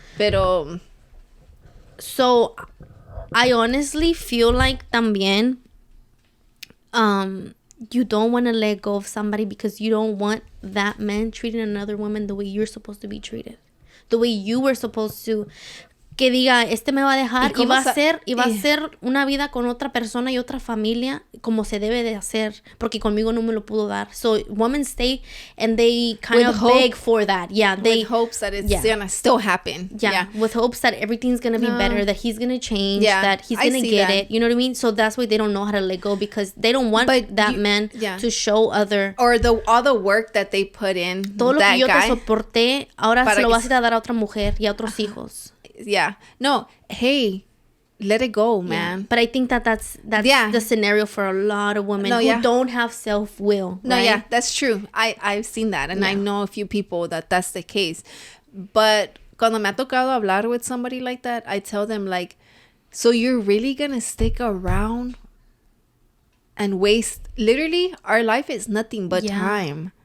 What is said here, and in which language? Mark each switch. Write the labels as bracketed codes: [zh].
[es] Pero. [en] So, I honestly feel like también, you don't want to let go of somebody because you don't want that man treating another woman the way you're supposed to be treated. The way you were supposed to. [es] Que diga, este me va a dejar y va a hacer una vida con otra persona y otra familia como se debe de hacer, porque conmigo no me lo pudo dar. [en] So women stay and they kind of beg for that. Yeah, with hopes that it's gonna still happen. Yeah, with hopes that everything's gonna be better, that he's gonna change, that he's gonna get it. You know what I mean? So that's why they don't know how to let go, because they don't want that man to show other. Or all the work that they put in. [es] Todo lo que yo te soporté, ahora se lo vas a dar a otra mujer y a otros hijos. [en] Yeah. No, hey, let it go, man. Yeah. But I think that's the scenario for a lot of women who don't have self-will. No, right? yeah, that's true. I've seen that, and I know a few people that's the case. But [es] cuando me ha tocado hablar [en] with somebody like that, I tell them, like, so you're really gonna stick around and waste, literally, our life is nothing but time.